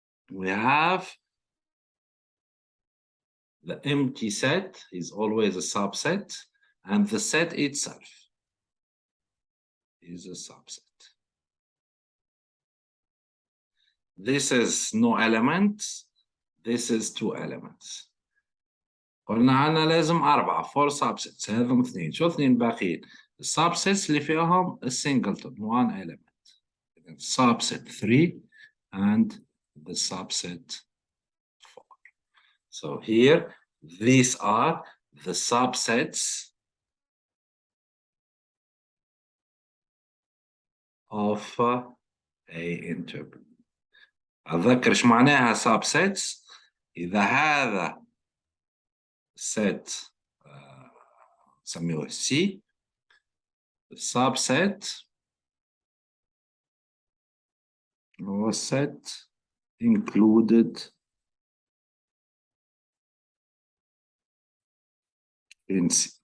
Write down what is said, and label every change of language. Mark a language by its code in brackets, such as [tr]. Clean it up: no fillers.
[en] We have the empty set is always a subset, and the set itself is a subset. This is no element, this is 2 elements. [ar] قلنا عنا لازم 4 4 subsets. هذم 2. شو 2 باقيين؟ السبسيتس اللي فيهم السنجلتون 1 element. [en] Subset 3 and the subset 4. So here, these are the subsets of A inter B. [ar] أتذكر إيش معناها subsets. إذا هذا [en] set [ar] نسميه [en] C, subset [ar] هو [en] set included in C.